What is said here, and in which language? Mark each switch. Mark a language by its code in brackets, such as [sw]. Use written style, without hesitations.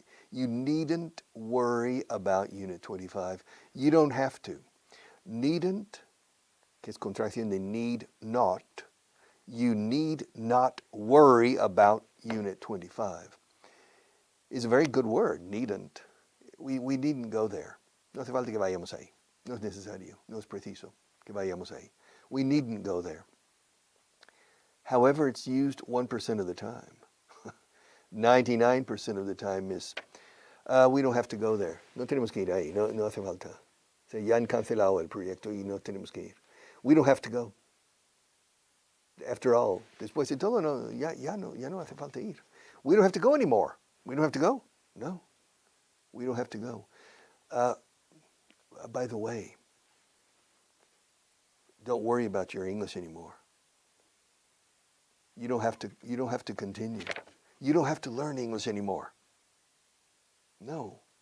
[en] You needn't worry about unit 25. You don't have to. Needn't, [es] que es contracción de [en] need not, you need not worry about unit 25. Is a very good word, needn't. We needn't go there. [es] No hace falta que vayamos ahí. No es necesario, no es preciso que vayamos ahí. [en] We needn't go there. However, it's used 1% of the time. 99% of the time is, we don't have to go there. [es] No tenemos que ir ahí, no hace falta. Ya han cancelado el proyecto y no tenemos que ir. [en] We don't have to go. After all, [es] después de todo, ya no hace falta ir. [en] We don't have to go anymore. We don't have to go. No, we don't have to go. By the way, don't worry about your English anymore. You don't have to continue. You don't have to learn English anymore. No.